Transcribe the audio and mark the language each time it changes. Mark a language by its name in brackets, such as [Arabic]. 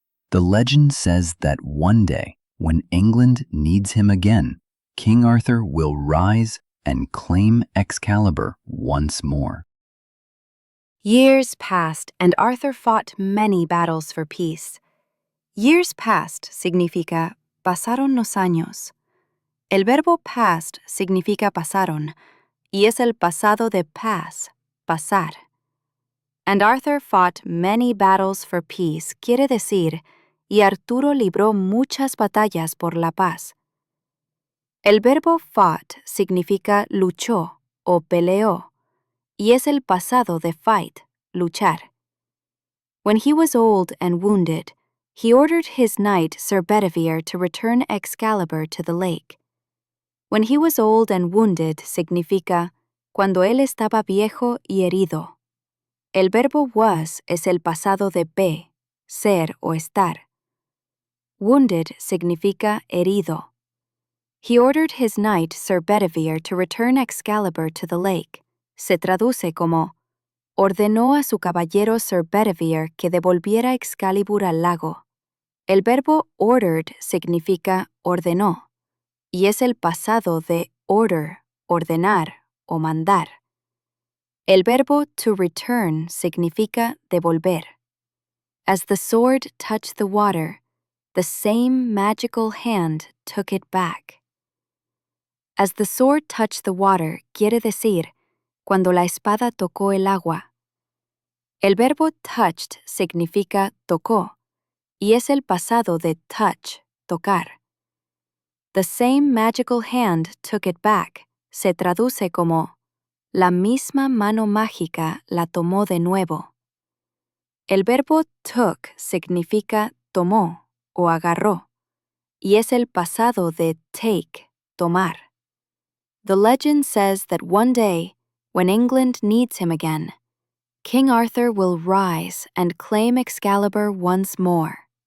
[English] The legend says that one day, when England needs him again, King Arthur will rise and claim Excalibur once more. Years passed, and Arthur fought many battles for peace. Years passed [Spanish] significa pasaron los años. El verbo past significa pasaron, y es el pasado de pass, pasar. [English] And Arthur fought many battles for peace [Spanish] quiere decir, y Arturo libró muchas batallas por la paz. El verbo fought significa luchó o peleó, y es el pasado de fight, luchar. [English] When he was old and wounded, he ordered his knight Sir Bedivere to return Excalibur to the lake. When he was old and wounded [Spanish] significa cuando él estaba viejo y herido. El verbo was es el pasado de be, ser o estar. Wounded significa herido. [English] He ordered his knight Sir Bedivere to return Excalibur to the lake. [Spanish] Se traduce como ordenó a su caballero Sir Bedivere que devolviera Excalibur al lago. El verbo ordered significa ordenó, y es el pasado de order, ordenar o mandar. El verbo to return significa devolver. [English] As the sword touched the water, the same magical hand took it back. As the sword touched the water [Spanish] quiere decir cuando la espada tocó el agua. El verbo touched significa tocó, y es el pasado de touch, tocar. [English] The same magical hand took it back [Spanish] se traduce como la misma mano mágica la tomó de nuevo. El verbo took significa tomó o agarró, y es el pasado de take, tomar. [English] The legend says that one day, when England needs him again, King Arthur will rise and claim Excalibur once more.